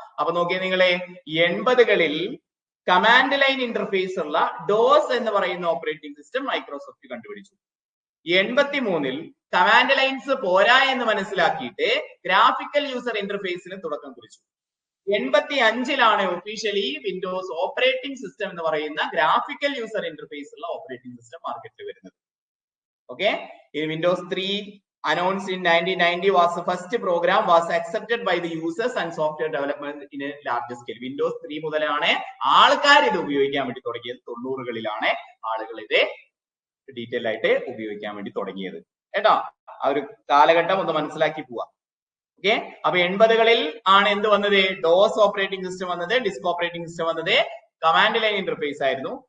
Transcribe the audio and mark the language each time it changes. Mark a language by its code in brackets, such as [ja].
[ml] അപ്പൊ നോക്കിയേ നിങ്ങളെ, 80കളിൽ കമാൻഡ് ലൈൻ ഇന്റർഫേസ് ഉള്ള ഡോസ് എന്ന് പറയുന്ന ഓപ്പറേറ്റിംഗ് സിസ്റ്റം മൈക്രോസോഫ്റ്റ് കണ്ടുപിടിച്ചു. 83ൽ കമാൻഡ് ലൈൻസ് പോരാ എന്ന് മനസ്സിലാക്കിയിട്ട് ഗ്രാഫിക്കൽ യൂസർ ഇന്റർഫേസിന് തുടക്കം കുറിച്ചു. 85ലാണ് ഒഫീഷ്യലി വിൻഡോസ് ഓപ്പറേറ്റിംഗ് സിസ്റ്റം എന്ന് പറയുന്ന ഗ്രാഫിക്കൽ യൂസർ ഇന്റർഫേസ് ഉള്ള ഓപ്പറേറ്റിംഗ് സിസ്റ്റം മാർക്കറ്റിൽ വരുന്നത്. [en] Okay, ഈ Windows 3 announced in 1990 was the first program was accepted by the users and software development in a large scale. [ml] Windows 3 മുതലാണ് ആൾക്കാർ ഇത് ഉപയോഗിക്കാൻ വേണ്ടി തുടങ്ങിയത്. 90കളിലാണ് ആളുകൾ ഇത് ഡീറ്റെയിൽ ആയിട്ട് ഉപയോഗിക്കാൻ വേണ്ടി തുടങ്ങിയത് കേട്ടോ. ആ ഒരു കാലഘട്ടം ഒന്ന് മനസ്സിലാക്കി പോവാ. ഓക്കെ, അപ്പൊ 80കളിൽ ആണ് എന്ത് വന്നത്? ഡോസ് ഓപ്പറേറ്റിംഗ് സിസ്റ്റം വന്നത്, ഡിസ്ക് ഓപ്പറേറ്റിംഗ് സിസ്റ്റം വന്നത്, കമാൻഡ് ലൈൻ ഇന്റർഫേസ് ആയിരുന്നു.